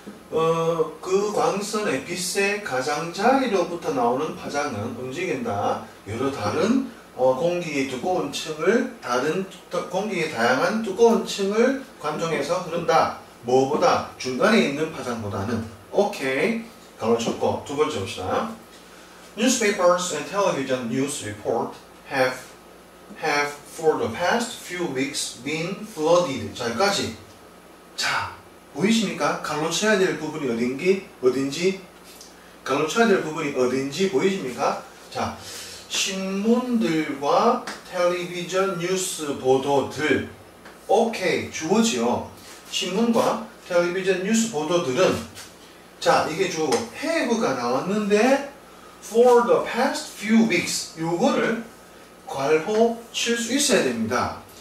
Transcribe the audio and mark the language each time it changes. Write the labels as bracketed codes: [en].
[ko] 그 광선의 빛의 가장자리로부터 나오는 파장은 움직인다. 여러 다른 공기의 두꺼운 층을, 공기의 다양한 두꺼운 층을 관통해서 흐른다. 뭐보다? 중간에 있는 파장보다는. 오케이. 가로쳤고, 두 번째 봅시다. [en] Newspapers and television news report have for the past few weeks been flooded. [ko] 자, 여기까지. 자, 보이십니까? 가로쳐야 될 부분이 어딘지? 가로쳐야 될 부분이 어딘지 보이십니까? 자, 신문들과 텔레비전 뉴스 보도들. 오케이, 주어지요. 신문과 텔레비전 뉴스 보도들은, 자, 이게 주어고 have가 나왔는데 [en] for the past few weeks, [ko] 요거를 괄호 칠 수 있어야 됩니다.